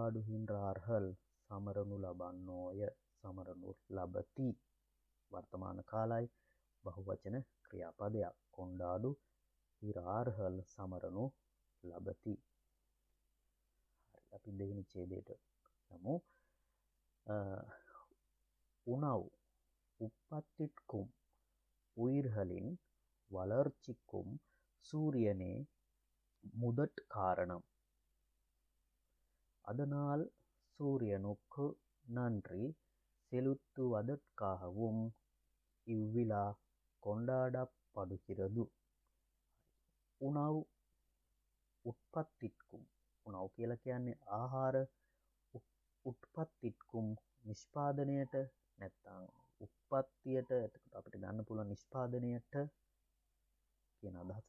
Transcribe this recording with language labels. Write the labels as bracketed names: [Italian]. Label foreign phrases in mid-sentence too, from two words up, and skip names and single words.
[Sinhala] කොණ්ඩාඩුහින්රාර්හල් සමරනු ලබන්නෝය. සමරනු ලබති. වර්තමාන කාලයි බහුවචන ක්‍රියාපදයක්. කොණ්ඩාඩු ඉරාර්හල් සමරනු ලබති. හරි, අපි දෙවෙනි ඡේදයට යමු. [Tamil] உணவு உற்பத்திக்கும் உயிர்களின் வளர்ச்சிக்கும் சூரியனே முதற் காரணம். அதனால் சூரியனுக்கு நன்றி செலுத்துவதற்காகவும் இவ்விழா கொண்டாடப்படுகிறது. உணவு உற்பத்திக்கும். [Sinhala] උණව් කියලා කියන්නේ ආහාර. උත්පත්තිත්කුම් නිෂ්පාදනයට නැත්නම් උත්පත්තියට. එතකොට අපිට ගන්න පුළුවන් නිෂ්පාදනයට කියන අදහස.